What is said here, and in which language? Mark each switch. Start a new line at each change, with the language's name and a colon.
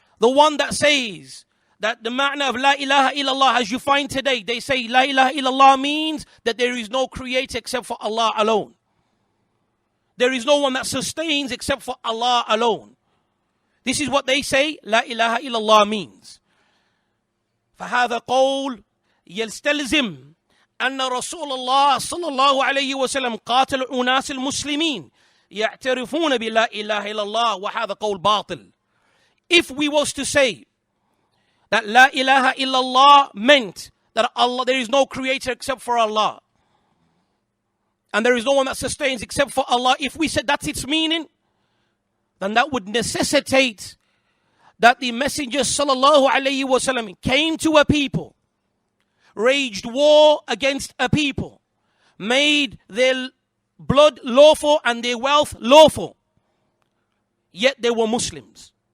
English: The one that says that the ma'na of La ilaha illallah, as you find today, they say La ilaha illallah means that there is no creator except for Allah alone. There is no one that sustains except for Allah alone. This is what they say La ilaha illallah means.
Arabic: فهذا قول يستلزم أن رسول الله صلى الله عليه وسلم قاتل أناس المسلمين يعترفون بلا إله إلا الله وهذا قول باطل.
English: If we was to say that La ilaha illallah meant that Allah, there is no creator except for Allah, and there is no one that sustains except for Allah, if we said that's its meaning, then that would necessitate that the Messenger sallallahu alayhi wasallam came to a people, waged war against a people, made their blood lawful and their wealth lawful, yet they were Muslims.